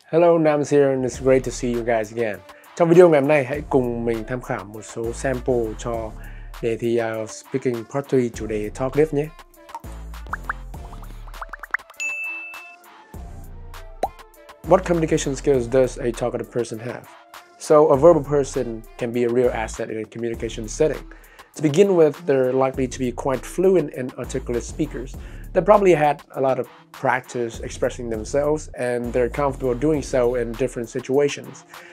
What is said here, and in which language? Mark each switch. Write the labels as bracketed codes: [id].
[en] Hello, Nam's here and it's great to see you guys again. [vi] Trong video ngày hôm nay, hãy cùng mình tham khảo một số sample cho đề thi IELTS Speaking Part 3 chủ đề Talkative nhé. [en] What communication skills does a talkative person have? So, a verbal person can be a real asset in a communication setting. To begin with, they're likely to be quite fluent and articulate speakers. They probably had a lot of practice expressing themselves, and they're comfortable doing so in different situations.